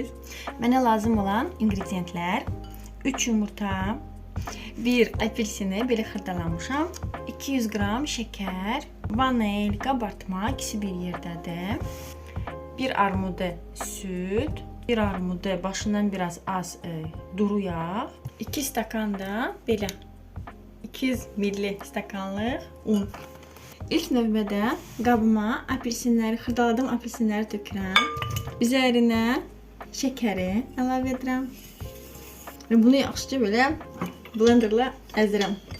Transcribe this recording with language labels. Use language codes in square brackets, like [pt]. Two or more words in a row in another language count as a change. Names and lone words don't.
[tr] Bana lazım olan ingredientler 3 yumurta, 1 apelsini böyle xırdalamışam, 200 gram şeker, vanil, kabartma, ikisi bir yerdedir. [az] 1 armudu süt, 1 armudu başından biraz az duru yağ, 2 stakan da belə 200 milli stakanlıq un. İlk növbədə qabıma apelsinləri, xırdaladığım apelsinləri tökürəm. Üzərinə şəkəri əlavə edirəm. Və bunu yaxşıca belə blenderla əzirəm.